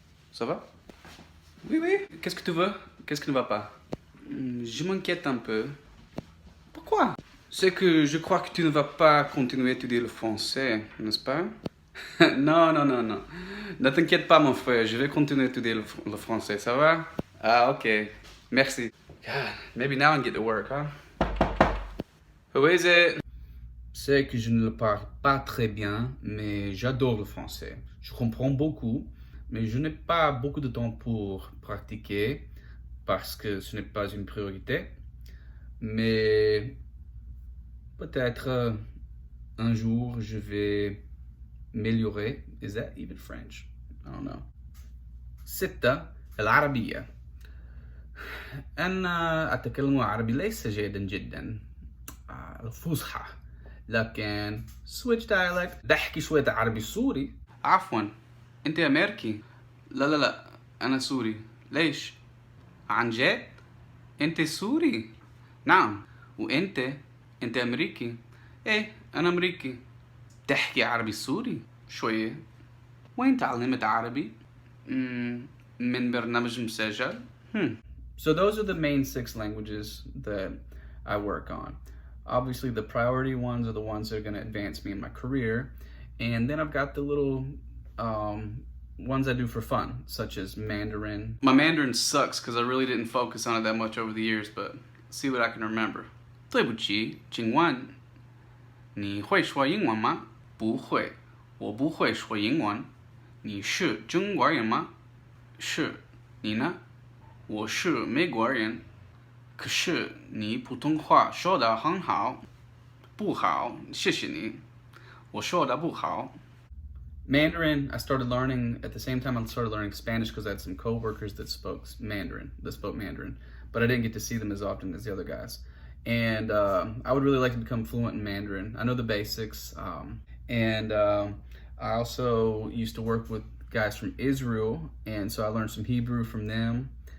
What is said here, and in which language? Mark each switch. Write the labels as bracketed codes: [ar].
[fr] Ça va? Oui, oui. Qu'est-ce que tu veux? Qu'est-ce qui ne va pas? Je m'inquiète un peu. Pourquoi? C'est que je crois que tu ne vas pas continuer à étudier le français, n'est-ce pas? Non, non, non, non. Ne t'inquiète pas, mon frère. Je vais continuer à étudier le français, ça va? Ah, ok. Merci. [en] God, maybe now I can get to work, huh? Who is it? [fr] C'est que je ne le parle pas très bien, mais j'adore le français. Je comprends beaucoup, mais je n'ai pas beaucoup de temps pour pratiquer parce que ce n'est pas une priorité. Mais peut-être un jour je vais m'améliorer. [en] Is that even French? I don't know. [ar] ستة العربية. أنا أتكلم العربي ليس جيدا جدا. الفصحى. لكن [en] switch dialect [ar] بحكي شوية عربي سوري. عفوا أنت أمريكي. لا لا لا أنا سوري. ليش؟ عن جد؟ أنت سوري؟ نعم. وأنت أمريكي. إيه أنا أمريكي. تحكي عربي سوري شوية. وين تعلمت عربي؟ من برنامج مسجل. [en] So those are the main 6 languages that I work on. Obviously, the priority ones are the ones that are going to advance me in my career. And then I've got the little ones I do for fun, such as Mandarin. My Mandarin sucks because I really didn't focus on it that much over the years, but let's see what I can remember. [zh] 对不起，请问你会说英文吗？不会，我不会说英文。你是中国人吗？是，你呢？我是美国人。可是你普通话说得很好。不好，谢谢你。我说得不好。 [en] Mandarin, I started learning at the same time I started learning Spanish because I had some coworkers that spoke Mandarin, but I didn't get to see them as often as the other guys. And I would really like to become fluent in Mandarin. I know the basics, and I also used to work with guys from Israel, and so I learned some Hebrew from them.